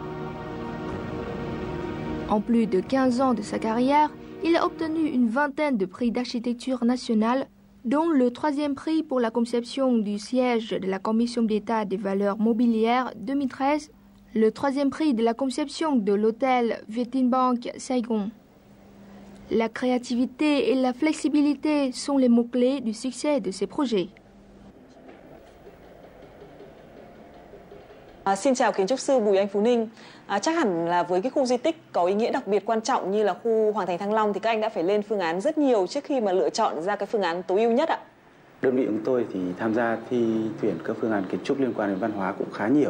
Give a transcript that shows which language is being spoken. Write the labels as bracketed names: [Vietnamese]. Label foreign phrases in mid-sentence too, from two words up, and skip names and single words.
[French] En plus de 15 ans de sa carrière, il a obtenu une vingtaine de prix d'architecture nationale, dont le 3e prix pour la conception du siège de la Commission d'État des valeurs mobilières 2013, le 3e prix de la conception de l'hôtel Vietinbank Saigon. La créativité et la flexibilité sont les mots-clés du succès de ces projets. [Vietnamese] Xin chào kiến trúc sư Bùi Anh Phu Ninh. Chắc hẳn là với cái khu di tích có ý nghĩa đặc biệt quan trọng như là khu Hoàng thành Thăng Long thì các anh đã phải lên phương án rất nhiều trước khi mà lựa chọn ra cái phương án tối ưu nhất ạ. Đơn vị của tôi thì tham gia thi tuyển các phương án kiến trúc liên quan đến văn hóa cũng khá nhiều.